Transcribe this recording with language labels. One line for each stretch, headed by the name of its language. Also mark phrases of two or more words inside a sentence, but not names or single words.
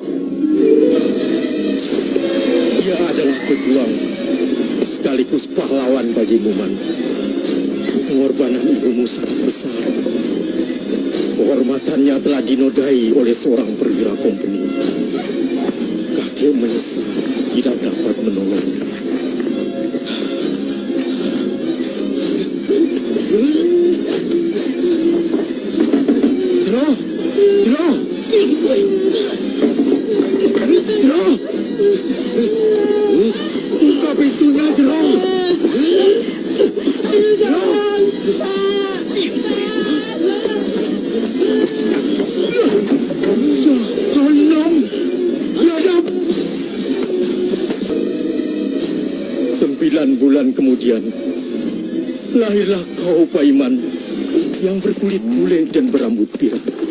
Indonesian: Dia adalah pejuang sekaligus pahlawan bagimu, Man. Pengorbanan ibumu sangat besar. Kehormatannya telah dinodai oleh seorang perwira kompeni. Kakek menyesal tidak dapat menolongnya. Jero! Jero! Jero! Buka pintunya, Jero! Jero! Jahanam! Biadab! 9 bulan kemudian, lahirlah kau, Paiman, yang berkulit bule dan berambut pirang.